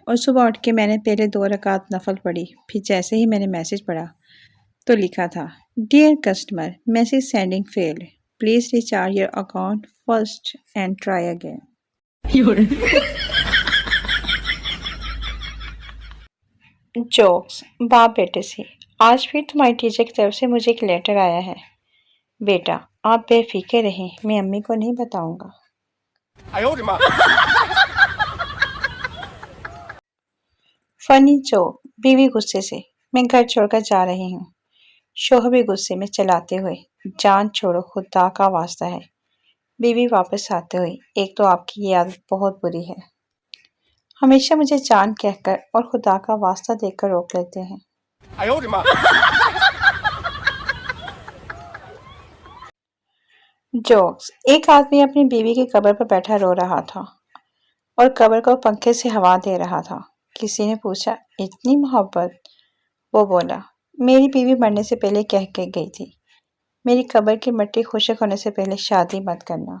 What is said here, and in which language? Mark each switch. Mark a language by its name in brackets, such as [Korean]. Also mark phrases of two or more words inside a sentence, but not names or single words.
[Hindi] और सुबह उठ के मैंने पहले 2 रकात नफल पढ़ी। फिर जैसे ही मैंने मैसेज पढ़ा तो लिखा था [English] dear customer, message sending failed, please recharge your account first and try again. जोक्स। [Hindi] बाप बेटे से। आज फिर तुम्हारी टीचर की तरफ से मुझे एक लेटर आया है। बेटा आप बेफिक्र रहें, मैं अम्मी को नहीं बताऊंगा। [Chinese] 哎呦我的妈！ [English] Funny joke. [Hindi] बीवी गुस्से से, मैं घर छोड़कर जा रही हूँ। शोहर भी गुस्से में चलाते हुए, जान छोड़ो खुदा का वास्ता है। बीवी वापस आते हुए, एक तो आपकी ये आदत बहुत बुरी है, हमेशा मुझे जान कहकर और खुदा का वास्ता देकर रोक लेते हैं। [Chinese] 哎呦我的妈！ [English] जोक्स। [Hindi] एक आदमी अपनी बीवी की कब्र पर बैठा रो रहा था और कब्र को पंखे से हवा दे रहा था। किसी ने पूछा इतनी मोहब्बत? वो बोला मेरी बीवी मरने से पहले कह के गई थी मेरी कब्र की मिट्टी खुशक होने से पहले शादी मत करना।